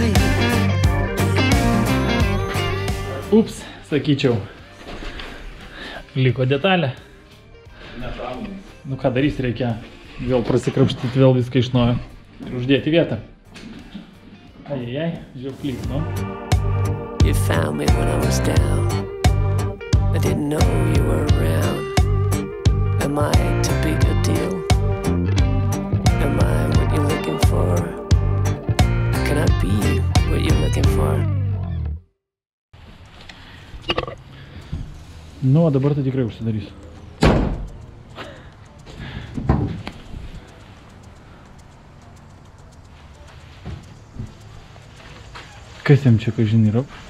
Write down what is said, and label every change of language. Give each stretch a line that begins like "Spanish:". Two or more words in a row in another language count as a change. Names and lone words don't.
Lithuanian: Ups, sakyčiau. Liko detalė. Nu ką darys, reikia vėl prasikrapštyti, vėl viską iš naujo ir uždėti vietą. Ajajaj, žiūrėk, nu.
English: You found me when I was down. I didn't know you were around. Am I too big a deal? Am I what you're looking for? Can I be what you're looking for?
Lithuanian: Nu, o dabar tai tikrai užsidarysiu. Kas jam čia, kažin, yra?